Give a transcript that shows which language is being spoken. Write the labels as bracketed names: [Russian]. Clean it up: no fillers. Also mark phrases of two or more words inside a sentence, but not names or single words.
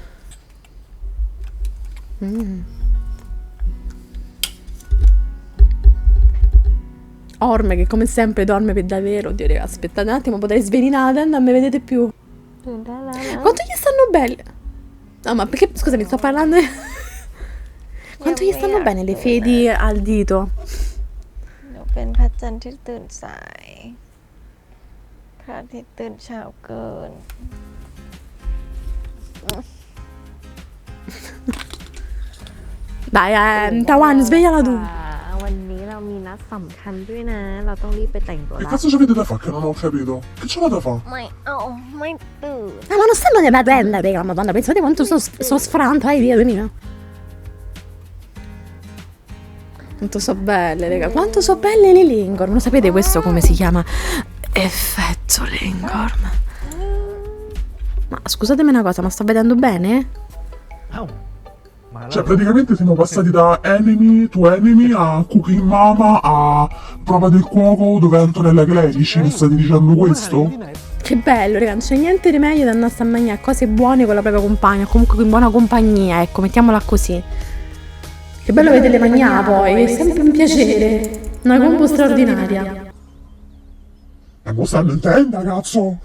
[Italian] Orme che come sempre dorme per davvero. Oddio, raga, aspettate un attimo, potrei svelinare la tenda, non mi vedete più. Quanto gli stanno belle? No, ma perché... Scusami, sto parlando... Quanto gli stanno bene le fedi al dito? [Thai] หนูเป็นพระจันทร์ที่ตื่นสาย พระอาทิตย์ตื่นเช้าเกิน [Italian] Dai, Tawan, svegliala tu. [Thai] วันนี้เรามีนัดนัดสำคัญด้วยนะ เราต้องรีบไปแต่งตัว [Italian] Che [Thai] ละ [Italian] cazzo c'avete da fare che non ho capito? Che c'è da fare? [Thai] ไม่เอาไม่ตื่น [Italian] Ma non stanno nella bella, raga, madonna, pensate quanto so sfranta, vai via, 2000. Quanto so belle, raga, quanto so belle le Lingorm. Lo sapete questo come si chiama? Effetto Lingorm. Ma scusatemi una cosa, ma sto vedendo bene? [Thai] เอ้า มาแล้ว [Italian] Cioè, praticamente siamo passati da [English] enemy to enemy [Italian] a [English] cooking mama [Italian] a prova del cuoco dove Antonella Clerici. Mi state dicendo [Thai] ที่ [Italian] questo? [Thai] ไหน [Italian] Che bello, raga, non c'è niente di meglio da andare a mangiare cose buone con la propria compagna, comunque in buona compagnia, ecco, mettiamola così. Che bello vederle mangiare poi, è sempre un piacere, una combo straordinaria. E mo stanno in tenda, cazzo!